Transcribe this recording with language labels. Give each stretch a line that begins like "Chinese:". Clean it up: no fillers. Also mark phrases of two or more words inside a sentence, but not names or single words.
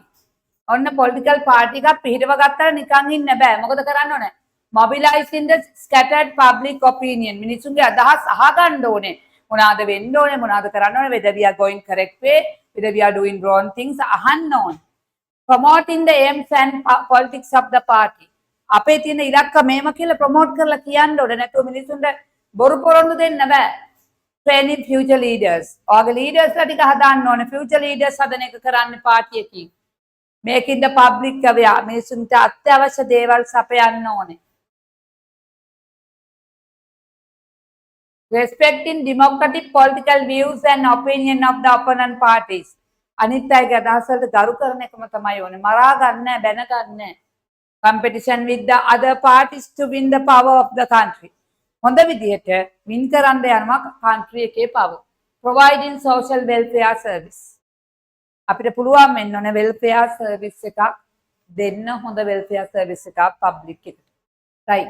Sinhala: ඔන්න
English: political party
Sinhala: එකක් පිහිටව ගත්තා නිකන් ඉන්න බෑ. මොකද කරන්න ඕනේ?
English: Mobilizing the scattered public opinion.
Sinhala: මිනිසුන්ගේ අදහස් අහගන්න ඕනේ. මොනවාද වෙන්න ඕනේ? මොනවාද කරන්න ඕනේ?
English: Whether we are going correct way, whether we are doing wrong things
Sinhala: අහන්න ඕනේ.
English: Promoting the aims and politics of the party.
Sinhala: අපේ තියෙන ඉලක්ක මේම කියලා ප්‍රොමෝට් කරලා කියන්න ඕනේ. නැතුව මිනිසුන්ට බොරු පොරොන්දු දෙන්න බෑ.
English: Training future leaders.
Sinhala: ඔයගේ leaders ලා ටික හදාන්න ඕනේ.
English: Future leaders
Sinhala: හදන එක කරන්න පාටි එකකින්.
English: Making the public aware.
Sinhala: මිනිසුන්ට අත්‍යවශ්‍ය දේවල් සපයන්න ඕනේ.
English: Respecting democratic political views and opinion of the opponent parties.
Sinhala: අනිත් අයගේ අදහස් වලට ගරු කරන එකම තමයි ඕනේ. මරා ගන්න නැහැ, බැන ගන්න නැහැ.
English: Competition with the other parties to win the power of the country.
Sinhala: හොඳ විදිහට win කරන්න යනවා country එකේ power.
English: Providing social welfare service.
Sinhala: අපිට පුළුවන් වෙන්න ඕනේ
English: welfare service
Sinhala: එකක් දෙන්න, හොඳ
English: welfare service
Sinhala: එකක් public එකට. right.